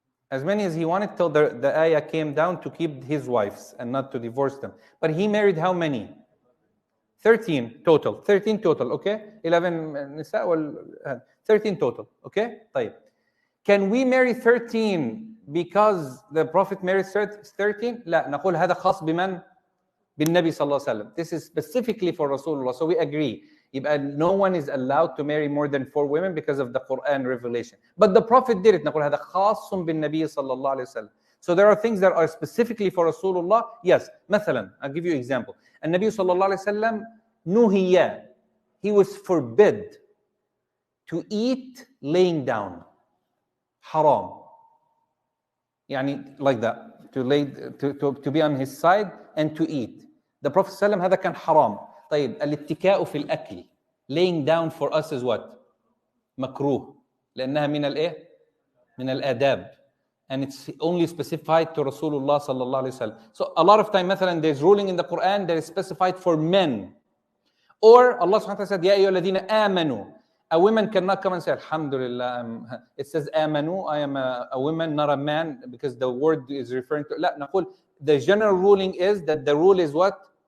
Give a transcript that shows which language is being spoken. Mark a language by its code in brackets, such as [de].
[en] As many as he wanted till the ayah came down to keep his wives and not to divorce them. But he married how many? 13 total. 13 total, okay? 11 nisa, 13 total, okay? طيب. Can we marry 13 because the Prophet married 13? [ar] لا, نقول هذا خاص بمن؟ بالنبي صلى الله عليه وسلم. [en] This is specifically for Rasulullah, so we agree. يبقى no one is allowed to marry more than 4 women because of the Quran revelation. But the Prophet did it. [ar] نقول هذا خاص بالنبي صلى الله عليه وسلم. [en] So there are things that are specifically for Rasulullah. Yes, مثلا, I'll give you an example. [ar] النبي صلى الله عليه وسلم نهي. [en] He was forbid to eat laying down. Haram. يعني like that. To be on his side and to eat. [ar] The Prophet صلى الله عليه وسلم هذا كان حرام. طيب الاتكاء في الأكل. [en] Laying down for us is what? [ar] مكروه. لأنها من الإيه؟ من الآداب. [en] And it's only specified to Rasulullah صلى الله عليه وسلم. So a lot of time مثلا there's ruling in the Quran that is specified for men. Or Allah subhanahu wa ta'ala said, [ar] يا أيها الذين آمنوا. [en] A woman cannot come and say, Alhamdulillah, it says آمنوا, I am a woman, not a man, because the word is referring to, [ar] لا, نقول, [en] the general ruling is that the rule is what?